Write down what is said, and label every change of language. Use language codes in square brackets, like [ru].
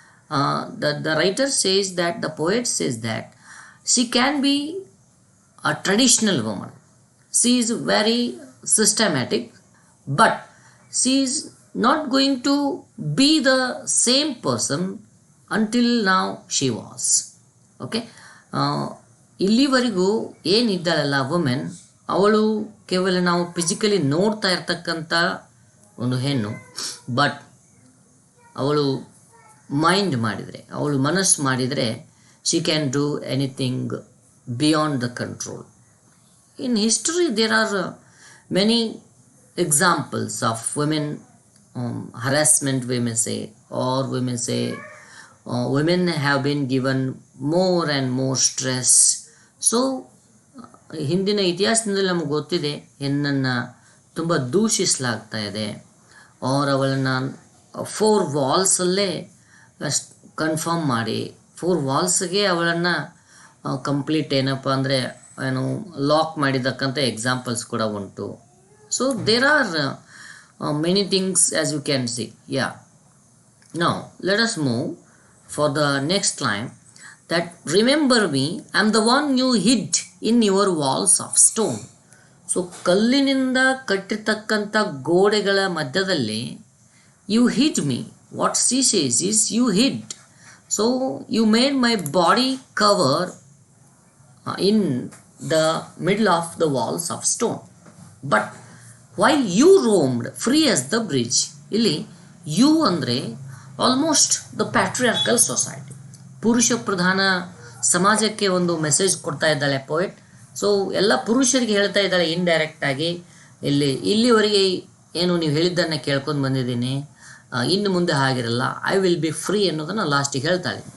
[en] The writer says that, the poet says that she can be a traditional woman. She is very systematic, but she is not going to be the same person until now she was. [kn] Okay, ಇಲ್ಲಿವರೆಗೂ ಏನಿದ್ದಾಳಲ್ಲ women, ಅವಳು ಕೇವಲ ನಾವು physically ನೋಡ್ತಾ ಇರ್ತಕ್ಕಂಥ ಒಂದು ಹೆಣ್ಣು. But ಅವಳು mind ಮಾಡಿದರೆ, ಅವಳು ಮನಸ್ಸು ಮಾಡಿದರೆ, [en] She can do anything beyond the control. In history there are many examples of women harassment, we may say, or we may say women have been given more and more stress. [kn] So ಹಿಂದಿನ ಇತಿಹಾಸದಲ್ಲಿ ನಮಗೆ ಗೊತ್ತಿದೆ, ಹೆಣ್ಣನ್ನು ತುಂಬ ದೂಷಿಸಲಾಗ್ತಾ ಇದೆ. R ಅವಳನ್ನು 4 ವಾಲ್ಸಲ್ಲೇ confirm ಮಾಡಿ 4 ವಾಲ್ಸ್ಗೆ ಅವಳನ್ನು ಕಂಪ್ಲೀಟ್ ಏನಪ್ಪ ಅಂದರೆ ಏನು ಲಾಕ್ ಮಾಡಿದ್ದಕ್ಕಂಥ ಎಕ್ಸಾಂಪಲ್ಸ್ ಕೂಡ ಉಂಟು. [en] So there are many things as you can see. Yeah, now let us move for the next line that remember me, I am the one you hid in your walls of stone. [kn] So ಕಲ್ಲಿನಿಂದ ಕಟ್ಟಿರ್ತಕ್ಕಂಥ ಗೋಡೆಗಳ ಮಧ್ಯದಲ್ಲಿ [en] you hid me. What she says is you hid. So you made my body cover in the middle of the walls of stone. But while you roamed free as the bridge, [kn] ಇಲ್ಲಿ you ಅಂದರೆ [en] almost the patriarchal society, [kn] ಪುರುಷ ಪ್ರಧಾನ ಸಮಾಜಕ್ಕೆ ಒಂದು message ಕೊಡ್ತಾ ಇದ್ದಾಳೆ poet. So ಎಲ್ಲ ಪುರುಷರಿಗೆ ಹೇಳ್ತಾ ಇದ್ದಾಳೆ ಇಂಡೈರೆಕ್ಟಾಗಿ. ಇಲ್ಲಿವರೆಗೆ ಏನು ನೀವು ಹೇಳಿದ್ದನ್ನು ಕೇಳ್ಕೊಂಡು ಬಂದಿದ್ದೀನಿ, ಇನ್ನು ಮುಂದೆ ಆಗಿರಲ್ಲ, [en] I will be free [kn] ಅನ್ನೋದನ್ನು ಲಾಸ್ಟಿಗೆ ಹೇಳ್ತಾಳೆ.